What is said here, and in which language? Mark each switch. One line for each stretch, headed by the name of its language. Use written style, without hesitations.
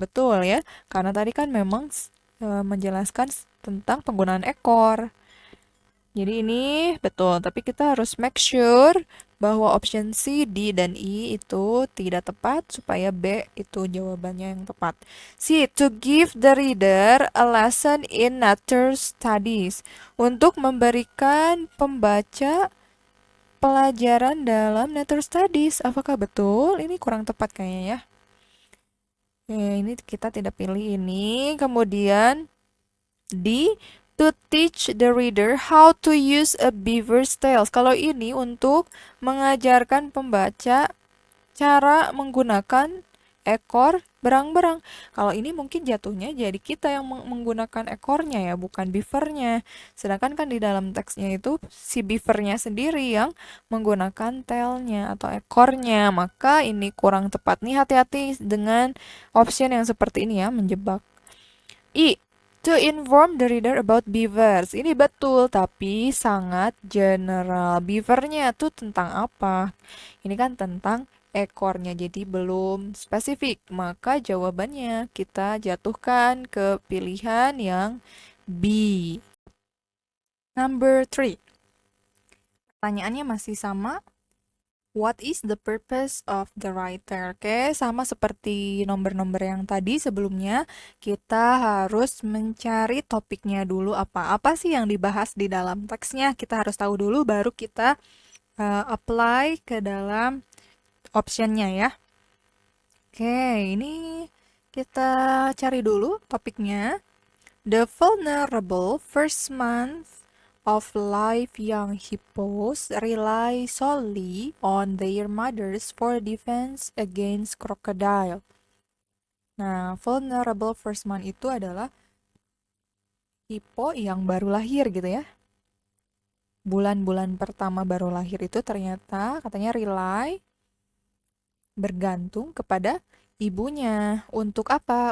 Indonesian: Betul ya, karena tadi kan memang menjelaskan tentang penggunaan ekor. Jadi ini betul, tapi kita harus
English: make sure
Indonesian: bahwa option C, D, dan E itu tidak tepat supaya B itu jawabannya yang tepat. C.
English: To give the reader a lesson in nature studies.
Indonesian: Untuk memberikan pembaca pelajaran dalam
English: nature studies.
Indonesian: Apakah betul? Ini kurang tepat kayaknya ya. Ini kita tidak pilih ini. Kemudian D.
English: To teach the reader how to use a beaver's tail.
Indonesian: Kalau ini untuk mengajarkan pembaca cara menggunakan ekor berang-berang. Kalau ini mungkin jatuhnya jadi kita yang menggunakan ekornya ya, bukan beavernya. Sedangkan kan di dalam teksnya itu si beavernya sendiri yang menggunakan tailnya atau ekornya. Maka ini kurang tepat nih, hati-hati dengan option yang seperti ini ya, menjebak. I.
English: To inform the reader about beavers.
Indonesian: Ini betul, tapi sangat general. Beavernya tuh tentang apa? Ini kan tentang ekornya, jadi belum spesifik. Maka jawabannya kita jatuhkan ke pilihan yang B.
English: Number 3.
Indonesian: Pertanyaannya masih sama.
English: What is the purpose of the writer?
Indonesian: Oke, sama seperti nomor-nomor yang tadi sebelumnya, kita harus mencari topiknya dulu apa. Apa sih yang dibahas di dalam teksnya? Kita harus tahu dulu, baru kita apply ke dalam optionnya ya. Oke, ini kita cari dulu topiknya.
English: The vulnerable first month of life young hippos rely solely on their mothers for defense against crocodile.
Indonesian: Nah,
English: vulnerable first month
Indonesian: itu adalah hippo yang baru lahir gitu ya. Bulan-bulan pertama baru lahir itu ternyata katanya rely, bergantung kepada ibunya. Untuk apa?